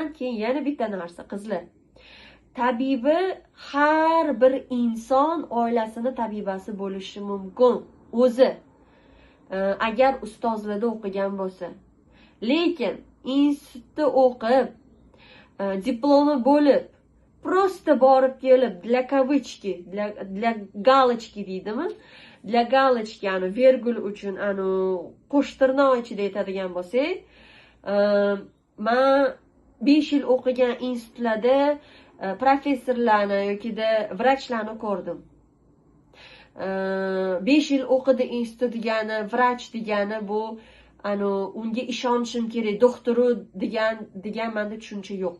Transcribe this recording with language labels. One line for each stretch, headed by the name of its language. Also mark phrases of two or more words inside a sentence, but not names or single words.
Uzbek: Keyin yana bitta narsa, qizlar. Tabibi har bir inson oilasini tabibasi bo'lishi mumkin. O'zi agar ustozlarda o'qigan bo'lsa. Lekin institutda o'qib, diplomi bo'lib, просто borib kelib,
Russian: для кавычки, для галочки deydimi? Для галочки,
Uzbek: vergul uchun, qo'shtirnoq ichida aytadigan bo'lsak, men 5 yil o'qigan institutlarda professorlarni yoki vrachlarni ko'rdim. 5 yil o'qidi institut degani, vrach degani bu unga ishonishim kerak, doktoru degan menda tushuncha yo'q.